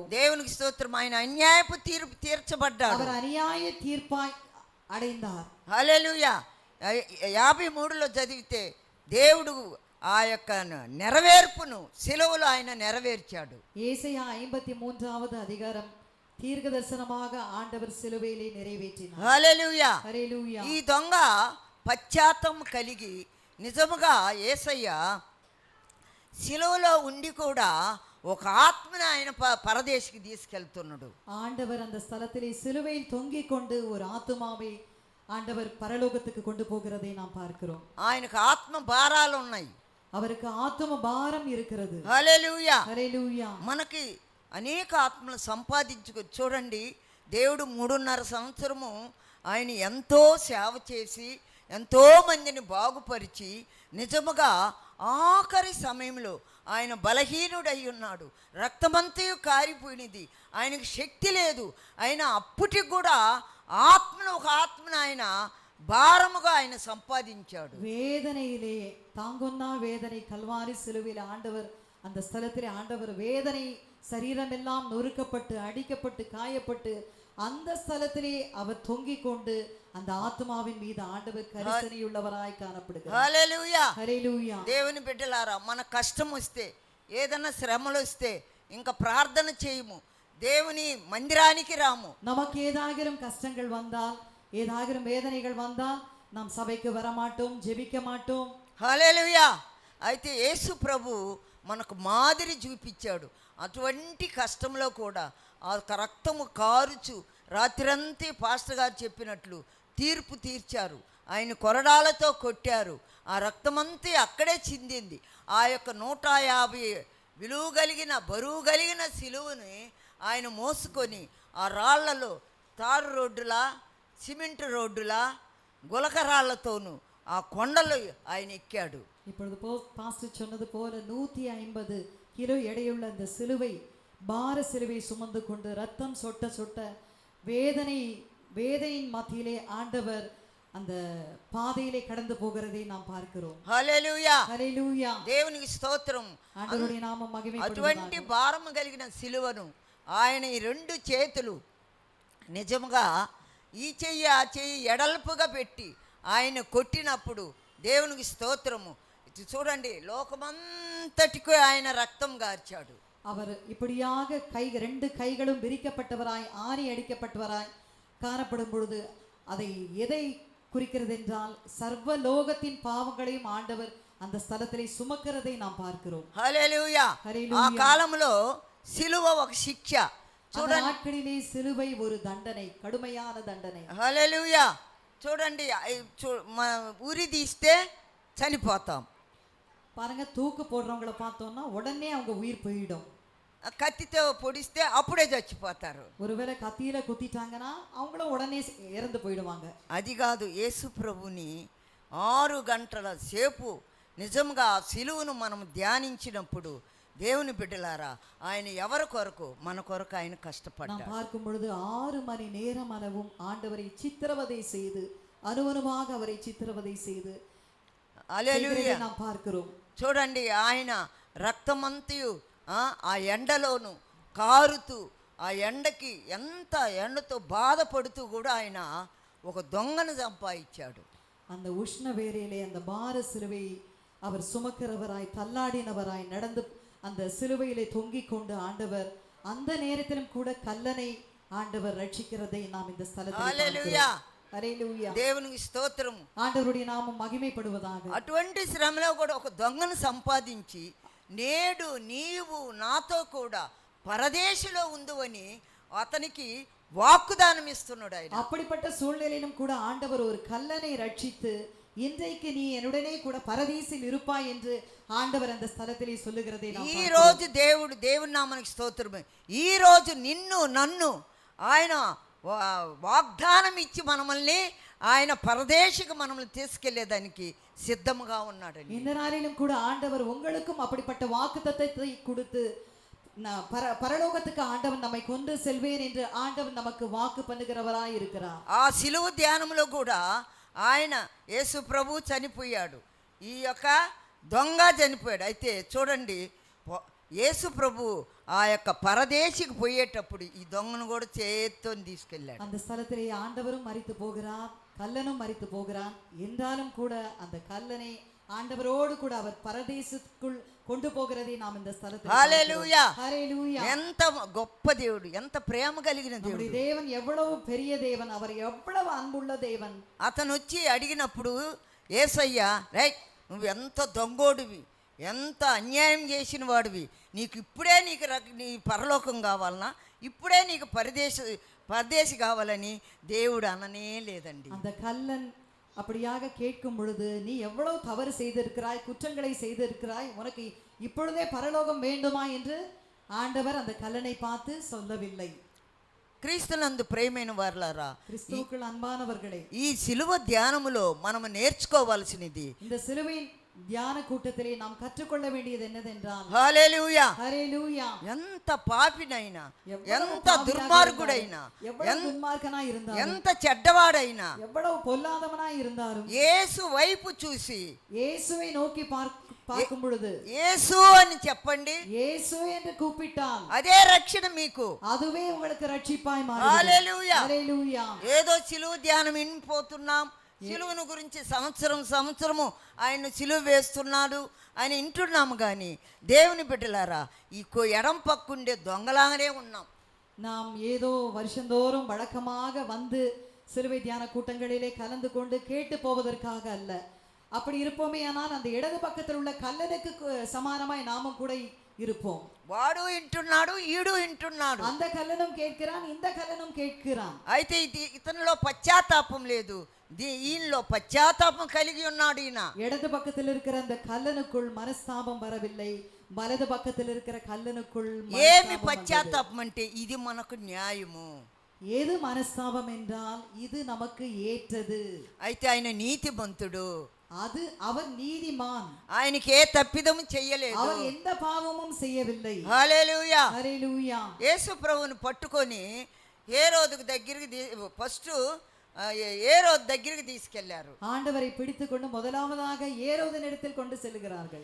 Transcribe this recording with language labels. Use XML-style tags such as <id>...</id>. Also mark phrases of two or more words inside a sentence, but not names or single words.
<te>దేవునికి స్తోత్రం. ఆయన అన్యాయపు తీర్పు తీర్చబడ్డాడు.</te> <ta>அவர் அநியாய தீர்ப்பாய் அடைந்தார்.</ta> <te>హల్లెలూయా. 53లో చదివితే దేవుడు ఆ యొక్క నెరవేర్పును సిలువలో ఆయన నెరవేర్చాడు.</te> <ta>ஏசாயா 53வது அதிகாரம் தீர்க்க தரிசனமாக ஆண்டவர் சிலுவையிலே நிறைவேற்றினார்.</ta> <te>హల్లెలూయా.</te> <ta>ஹல்லேலூயா.</ta> <te>ఈ దొంగ పశ్చాత్తాపం కలిగి నిజముగా యేసయ్య సిలువలో ఉండి కూడా ఒక ఆత్మని ఆయన పరదేశికి తీసుకెళ్తున్నాడు.</te> <ta>ஆண்டவர் அந்த ஸ்தலத்திலே சிலுவையில் தொங்கிக் கொண்டு ஒரு ஆத்துமாவை ஆண்டவர் பரலோகத்துக்கு கொண்டு போகிறதை நாம் பார்க்கிறோம்.</ta> <te>ఆయనకు ఆత్మ భారాలు ఉన్నాయి.</te> <ta>அவருக்கு ஆத்தும பாரம் இருக்கிறது.</ta> <te>హల్లెలూయా.</te> <ta>ஹல்லேலூயா.</ta> <te>మనకి అనేక ఆత్మలు సంపాదించుకో. చూడండి, దేవుడు 3.5 సంవత్సరము ఆయన ఎంతో సేవ చేసి ఎంతో మందిని బాగుపరిచి నిజముగా ఆఖరి సమయంలో ఆయన బలహీనుడై ఉన్నాడు. రక్తమంతయు కారిపోయినది, ఆయనకు శక్తి లేదు. ఆయన అప్పటికి కూడా ఒక ఆత్మను ఆయన భారముగా ఆయన సంపాదించాడు.</te> <ta>வேதனையிலே தாங்கொன்னா வேதனை கல்வாரி சிலுவையில் ஆண்டவர் அந்த ஸ்தலத்திலே ஆண்டவர் வேதனை சரீரமெல்லாம் நொறுக்கப்பட்டு அடிக்கப்பட்டு காயப்பட்டு அந்த ஸ்தலத்திலே அவர் தொங்கிக் கொண்டு அந்த ஆத்மாவின் மீது ஆண்டவர் கரிசனையுள்ளவராய் காணப்படுகிறார்.</ta> <te>హల్లెలూయా. హల్లెలూయా. దేవుని బిడ్డలారా, మన కష్టం వస్తే, ఏదైనా శ్రమలు వస్తే ఇంకా ప్రార్థన చేయము, దేవుని మందిరానికి రాము.</te> <ta>நமக்கு ஏதாகிலும் கஷ்டங்கள் வந்தால், ஏதாகிலும் வேதனைகள் வந்தால் நாம் சபைக்கு வர மாட்டோம், ஜெபிக்க மாட்டோம்.</ta> <te>హల్లెలూయా. అయితే యేసు ప్రభు మనకు మాదిరి చూపించాడు. అటువంటి కష్టంలో కూడా ఆ రక్తము కారుచు రాత్రంతా పాస్టర్ గారు చెప్పినట్లు తీర్పు తీర్చారు. ఆయన కొరడాలతో కొట్టారు. ఆ రక్తమంతా అక్కడే చిందింది. ఆ యొక్క 150 విలువ కలిగిన బరువు కలిగిన సిలువని ఆయన మోసుకొని ఆ రాళ్లలో తారు రోడ్డులా, సిమెంట్ రోడ్డులా, గులక రాళ్లతోనూ ఆ కొండలు ఆయన ఎక్కాడు.</te> <ta>இப்பொழுது பாஸ்டர் சொன்னது போல 150 கிலோ எடையுள்ள அந்த சிலுவை, பார சிலுவை சுமந்து கொண்டு ரத்தம் சொட்ட சொட்ட வேதனையின் மத்தியிலே ஆண்டவர் அந்த பாதையிலே கடந்து போகிறதை நாம் பார்க்கிறோம்.</ta> <te>హల్లెలూయా. హల్లెలూయా. దేవునికి స్తోత్రం. ఆండవరుడి నామం మహిమపడుగాక. అటువంటి భారము కలిగిన సిలువను ఆయన ఈ 2 చేతులు నిజముగా ఈ చెయ్యి ఆ చెయ్యి ఎడల్పుగా పెట్టి ఆయన కొట్టినప్పుడు దేవునికి స్తోత్రము. చూడండి, లోకమంతటికి ఆయన రక్తం గార్చాడు.</te> <ta>அவர் இப்படியாக ரெண்டு கைகளும் விரிக்கப்பட்டவராய் ஆணி அடிக்கப்பட்டவராய் காணப்படும் பொழுது அதை எதை குறிக்கிறது என்றால் சர்வலோகத்தின் பாவங்களையும் ஆண்டவர் அந்த ஸ்தலத்திலே சுமக்கிறதை நாம் பார்க்கிறோம்.</ta> <te>హల్లెలూయా. ఆ కాలంలో సిలువ ఒక శిక్ష.</te> <ta>அந்த நாட்களிலே சிலுவை ஒரு தண்டனை, கடுமையான தண்டனை.</ta> <te>హల్లెలూయా. చూడండి, ఉరి తీస్తే చనిపోతాం.</te> <ta>பாருங்க, தூக்கு போடுறவங்கள பார்த்தோம்னா உடனே அவங்க உயிர் போயிடும்.</ta> <te>కత్తితో పొడిస్తే అప్పుడే చచ్చిపోతారు.</te> <ta>ஒருவேளை கத்தியில குத்திட்டாங்கன்னா அவங்களும் உடனே இறந்து போயிடுவாங்க.</ta> <te>అది కాదు, యేసు ప్రభుని 6 గంటల సేపు నిజంగా ఆ సిలువను మనం ధ్యానించినప్పుడు దేవుని బిడ్డలారా, ఆయన ఎవరి కొరకు? మన కొరకు ఆయన కష్టపడ్డాడు.</te> <ta>நாம் பார்க்கும் பொழுது 6 மணி நேரம் அளவும் ஆண்டவரை சித்திரவதை செய்து அனுவனுமாக அவரை சித்திரவதை செய்து</ta> <te>హల్లెలూయా</te> <ta>நாம் பார்க்கிறோம்.</ta> <te>చూడండి, ఆయన రక్తమంతయు ఆ ఎండలోను కారుతూ, ఆ ఎండకి ఎండతో బాధపడుతూ కూడా ఆయన ఒక దొంగను సంపాదించాడు.</te> <ta>அந்த உஷ்ண வேளையிலே அந்த பார சிலுவை அவர் சுமக்கிறவராய் தள்ளாடினவராய் நடந்து அந்த சிலுவையிலே தொங்கிக் கொண்டு ஆண்டவர் அந்த நேரத்திலும் கூட கல்லனை ஆண்டவர் ரட்சிக்கிறதை நாம் இந்த ஸ்தலத்தில்</ta> <te>హల్లెలూయా.</te> <ta>ஹல்லேலூயா.</ta> <te>దేవునికి స్తోత్రం.</te> <ta>ஆண்டவருடைய நாமம் மகிமைப்படுவதாக.</ta> <te>అటువంటి శ్రమలో కూడా ఒక దొంగను సంపాదించి నేడు నీవు నాతో కూడా పరదేశంలో ఉందువని అతనికి వాగ్దానం ఇస్తున్నాడు ఆయన.</te> <ta>அப்படிப்பட்ட சூழ்நிலையிலும் கூட ஆண்டவர் ஒரு கல்லனை ரட்சித்து இன்றைக்கு நீ என்னுடனே கூட பரதீசில் இருப்பாய் என்று ஆண்டவர் அந்த ஸ்தலத்திலே சொல்லுகிறதை நாம்</ta> <te>ఈ రోజు దేవుడి నామానికి స్తోత్రం. ఈ రోజు నిన్ను నన్ను ఆయన వాగ్దానం ఇచ్చి మనల్ని ఆయన పరదేశికి మనల్ని తీసుకెళ్లేదానికి సిద్ధంగా ఉన్నాడు.</te> <ta>இந்த நாளிலும் கூட ஆண்டவர் உங்களுக்கும் அப்படிப்பட்ட வாக்குத்தத்தத்தை கொடுத்து பரலோகத்துக்கு ஆண்டவன் நம்மை கொண்டு செல்வேன் என்று ஆண்டவன் நமக்கு வாக்கு பண்ணுகிறவராய் இருக்கிறார்.</ta> <te>ఆ సిలువ ధ్యానంలో కూడా ఆయన యేసు ప్రభు చనిపోయాడు, ఈ యొక్క దొంగ చనిపోయాడు. అయితే చూడండి, యేసు ప్రభు ఆ యొక్క పరదేశికి పోయేటప్పుడు ఈ దొంగను కూడా చేత్తో తీసుకెళ్ళాడు.</te> <ta>அந்த ஸ்தலத்திலே ஆண்டவரும் மரித்து போகிறார், கல்லனும் மரித்து போகிறான். என்றாலும் கூட அந்த கல்லனை ஆண்டவரோடு கூட அவர் பரதேசத்துக்குள் கொண்டு போகிறதை நாம் இந்த ஸ்தலத்தில்</ta> <te>హల్లెలూయా.</te> <ta>ஹல்லேலூயா.</ta> <te>ఎంత గొప్ప దేవుడు, ఎంత ప్రేమ కలిగిన దేవుడు.</te> <ta>தேவன் எவ்வளவு பெரிய தேவன், அவர் எவ்வளவு அன்புள்ள தேவன்.</ta> <te>అతను వచ్చి అడిగినప్పుడు యేసయ్య, రైట్, నువ్వు ఎంత దొంగోడివి, ఎంత అన్యాయం చేసిన వాడివి, నీకు ఇప్పుడే నీ పరలోకం కావాలన్నా, ఇప్పుడే నీకు పరదేశి కావాలని దేవుడు అననే లేదండి.</te> <ta>அந்த கல்லன் அப்படியாக கேட்கும் பொழுது, நீ எவ்வளவு தவறு செய்திருக்கிறாய், குற்றங்களை செய்திருக்கிறாய், உனக்கு இப்பொழுதே பரலோகம் வேண்டுமா என்று ஆண்டவர் அந்த கல்லனை பார்த்து சொல்லவில்லை.</ta> <te>క్రీస్తునందు ప్రేమైన వారలారా,</te> <ta>கிறிஸ்துவுக்குள் அன்பானவர்களே,</ta> <te>ఈ సిలువ ధ్యానములో మనం నేర్చుకోవాల్సినది,</te> <ta>இந்த சிலுவையின் தியான கூட்டத்திலே நாம் கற்றுக்கொள்ள வேண்டியது என்னதென்றால்,</ta> <te>హల్లెలూయా,</te> <ta>ஹல்லேலூயா,</ta> <te>ఎంత పాపినైనా, ఎంత దుర్మార్గుడైనా,</te> <ta>எவ்வளவு துன்மார்க்கனா இருந்தாலும்,</ta> <te>ఎంత చెడ్డవాడైనా,</te> <ta>எவ்வளவு பொல்லாதவனா இருந்தாலும்</ta> <te>యేసు వైపు చూసి</te> <ta>இயேசுவை நோக்கி பார்க்கும் பொழுது,</ta> <te>యేసు అని చెప్పండి,</te> <ta>இயேசு என்று கூப்பிட்டால்</ta> <te>అదే రక్షణ మీకు,</te> <ta>அதுவே உங்களுக்கு ரட்சிப்பாய் மாறும்.</ta> <te>హల్లెలూయా.</te> <ta>ஹல்லேலூயா.</ta> <te>ఏదో సిలువ ధ్యానం వినిపోతున్నాం, సిలువను గురించి సంవత్సరము ఆయన సిలువ వేస్తున్నాడు అని వింటున్నాము, కానీ దేవుని బిడ్డలారా, ఈ ఎడం పక్కుండే దొంగలాగానే ఉన్నాం.</te> <ta>நாம் ஏதோ வருஷந்தோறும் வழக்கமாக வந்து சிலுவை தியான கூட்டங்களிலே கலந்து கொண்டு கேட்டு போவதற்காக அல்ல. அப்படி இருப்போமே ஆனால் அந்த இடது பக்கத்தில் உள்ள கல்லனுக்கு சமானமாய் நாமும் கூட இருப்போம்.</ta> <te>వాడు వింటున్నాడు, ఈడు వింటున్నాడు,</te> <ta>அந்த கல்லனும் கேட்கிறான், இந்த கல்லனும் கேட்கிறான்.</ta> <te>అయితే ఇతనిలో పశ్చాత్తాపం లేదు, ఈయనలో పశ్చాత్తాపం కలిగి ఉన్నాడు. ఈయన</te> <ta>இடது பக்கத்தில் இருக்கிற அந்த கல்லனுக்குள் மனஸ்தாபம் வரவில்லை, வலது பக்கத்தில் இருக்கிற கல்லனுக்குள்</ta> <te>ఏమి పశ్చాత్తాపం అంటే ఇది మనకు న్యాయము.</te> <ta>ஏது மனஸ்தாபம் என்றால் இது நமக்கு ஏற்றது.</ta> <te>అయితే ఆయన నీతిమంతుడు,</te> <ta>அது அவர் நீதிமான்,</ta> <te>ఆయనకి ఏ తప్పిదము చెయ్యలేదు,</te> <ta>அவர் எந்த பாவமும் செய்யவில்லை.</ta> <te>హల్లెలూయా.</te> <ta>ஹல்லேலூயா.</ta> <te>యేసు ప్రభువుని పట్టుకొని హేరోదు దగ్గరికి హేరోదు దగ్గరికి తీసుకెళ్లారు.</te> <ta>ஆண்டவரை பிடித்துக்கொண்டு முதலாவதாக ஏரோதினிடத்தில் கொண்டு செல்கிறார்கள்.</ta>